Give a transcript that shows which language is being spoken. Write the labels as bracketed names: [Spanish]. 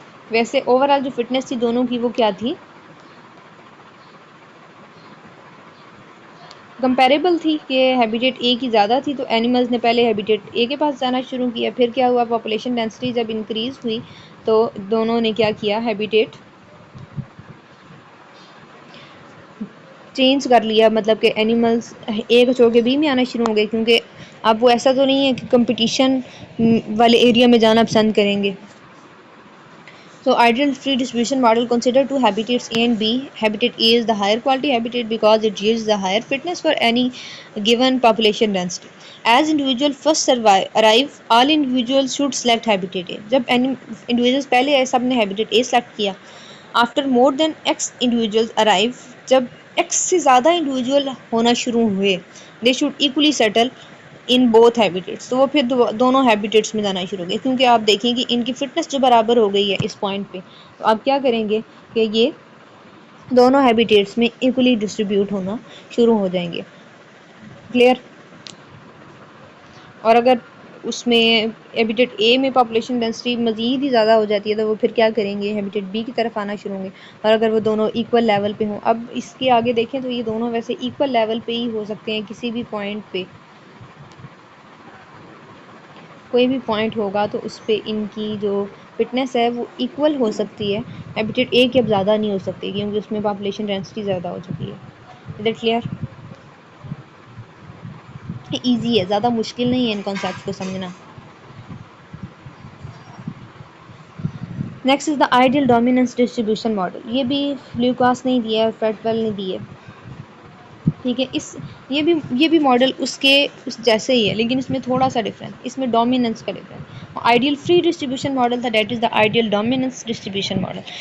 [Urdu] ویسے over all جو fitness تھی دونوں کی وہ کیا تھی، کمپیریبل تھی کہ ہیبیٹیٹ اے کی زیادہ تھی. تو اینیملز نے پہلے ہیبیٹیٹ اے کے پاس جانا شروع کیا، پھر کیا ہوا، پاپولیشن ڈینسٹی جب انکریز ہوئی تو دونوں نے کیا کیا، ہیبیٹیٹ چینج کر لیا، مطلب کہ اینیملز اے کو چھوڑ کے بی میں آنا شروع ہو گئے، کیونکہ اب وہ ایسا تو نہیں ہے کہ کمپٹیشن والے ایریا میں جانا پسند کریں گے. [English] So ideal free distribution model consider two habitats A and B. Habitat A is the higher quality habitat because it yields the higher fitness for any given population density. As individual first arrive, all individuals should select habitat A. [Urdu] جب individuals پہلے آئے سب نے habitat A select کیا. [English] After more than X individuals arrive, [Urdu] جب X سے زیادہ individual ہونا شروع ہوئے, [English] they should equally settle in both habitats. [Urdu] تو وہ پھر دونوں ہیبیٹیٹس میں جانا شروع ہو گئے, کیونکہ آپ دیکھیں کہ ان کی فٹنس جو برابر ہو گئی ہے اس پوائنٹ پہ, تو آپ کیا کریں گے کہ یہ دونوں ہیبیٹیٹس میں ایکولی ڈسٹریبیوٹ ہونا شروع ہو جائیں گے. کلیئر؟ اور اگر اس میں ہیبیٹیٹ اے میں پاپولیشن ڈینسٹی مزید ہی زیادہ ہو جاتی ہے تو وہ پھر کیا کریں گے, ہیبیٹیٹ بی کی طرف آنا شروع ہوں گے. اور اگر وہ دونوں ایکول لیول پہ ہوں, اب اس کے آگے دیکھیں تو یہ دونوں ویسے ایکول لیول پہ ہی ہو سکتے ہیں, کسی بھی پوائنٹ پہ کوئی بھی پوائنٹ ہوگا تو اس پہ ان کی جو فٹنس ہے وہ ایکول ہو سکتی ہے. ہیبیٹیٹ اے کی اب زیادہ نہیں ہو سکتی کیونکہ اس میں پاپولیشن ڈینسٹی زیادہ ہو چکی ہے. [English] Is that clear? [Urdu] ایزی ہے, زیادہ مشکل نہیں ہے ان کانسیپٹ کو سمجھنا. [English] Next is the ideal dominance distribution model. [Urdu] یہ بھی لیوکاس نہیں دیا ہے, فیٹویل نے دی ہے, ٹھیک ہے. یہ بھی ماڈل اس جیسے ہی ہے, لیکن اس میں تھوڑا سا ڈفرینس, اس میں ڈومیننس کا difference. [English] Ideal free distribution model تھا, that is the ideal dominance distribution model.